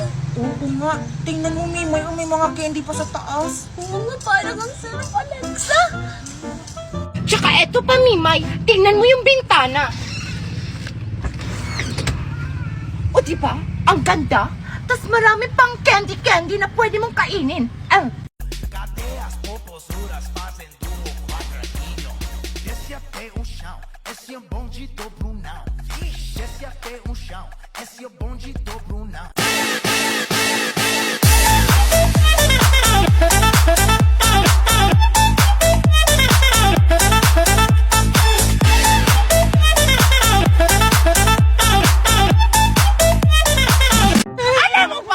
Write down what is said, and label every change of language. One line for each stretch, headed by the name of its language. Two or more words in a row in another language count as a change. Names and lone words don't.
Filipino: Oo nga. Tingnan mo, Mimay. May mga candy pa sa taas. Oo nga, parang ang sarap, Alexa. Tsaka eto pa, Mimay. Tingnan mo yung bintana. O, di ba? Ang ganda. Tas marami pang candy na pwede mong kainin.
Portuguese: Cadeias, popozuras fazem do quadradinho. Desce até o chão, esse é bonde do Brunão. Desce até o chão, esse é bonde do Brunão.
Filipino: Alam mo ba?